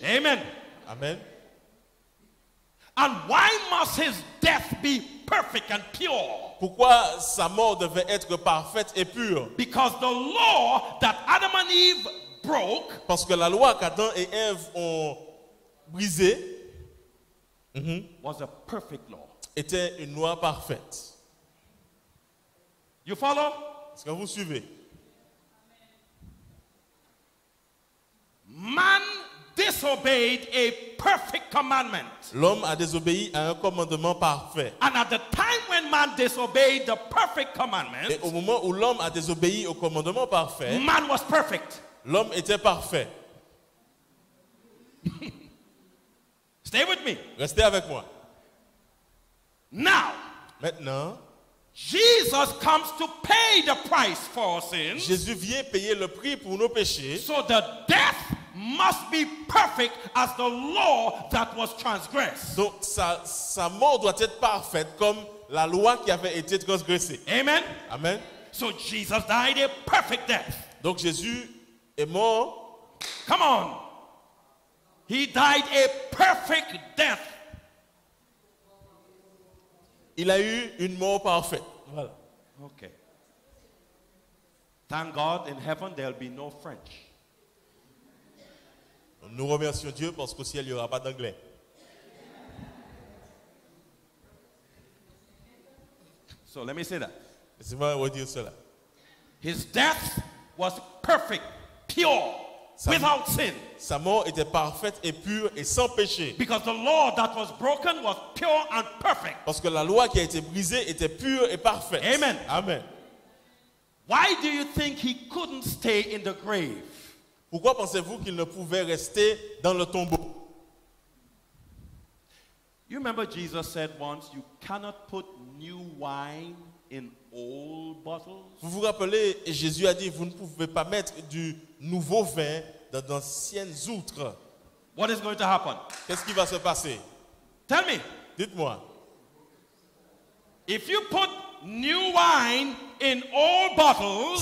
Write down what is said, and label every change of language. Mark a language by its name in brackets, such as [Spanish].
[English] Amen. [French] Amen. [English] And why must his death be perfect and pure? [French] Pourquoi sa mort devait être parfaite et pure? [English] Because the law that Adam and Eve broke [French] Parce que la loi qu'Adam et Ève ont brisée [English] was a perfect law. [French] était une loi parfaite. [English] You follow? [French] Est-ce que vous suivez? [English] Man disobeyed a perfect commandment. [French] L'homme a désobéi à un commandement parfait. [English] And at the time when man disobeyed the perfect commandment, [French] Et au moment où l'homme a désobéi au commandement parfait, [English] man was perfect. [French] l'homme était parfait. [English] Stay with me. [French] Restez avec moi. [English] Now, [French] Maintenant, [English] Jesus comes to pay the price for our sins. [French] Jésus vient payer le prix pour nos péchés. [English] So the death must be perfect as the law that was transgressed. [French] Donc sa mort doit être parfaite comme la loi qui avait été transgressée. [English] Amen. [French] Amen. [English] So Jesus died a perfect death. [French] Donc Jésus est mort. [English] Come on. He died a perfect death. [French] Il a eu une mort parfaite. Voilà. [English] Okay. Thank God in heaven there'll be no French. [French] Nous remercions Dieu parce qu'au ciel, il n'y aura pas d'anglais. [English] So let me say that. [French] Laissez-moi redire cela. [English] His death was perfect, pure, without sin. [French] Sa mort était parfaite et pure et sans péché. [English] Because the law that was broken was pure and perfect. [French] Parce que la loi qui a été brisée était pure et parfaite. [English] Amen. [French] Amen. [English] Why do you think he couldn't stay in the grave? [French] Pourquoi pensez-vous qu'il ne pouvait rester dans le tombeau? [English] You remember Jesus said once, you cannot put new wine in old bottles? [French] Vous vous rappelez, Jésus a dit, vous ne pouvez pas mettre du nouveau vin dans d'anciennes outres. [English] What is going to happen? [French] Qu'est-ce qui va se passer? [English] Tell me. [French] Dites-moi. [English] If you put new wine in old bottles,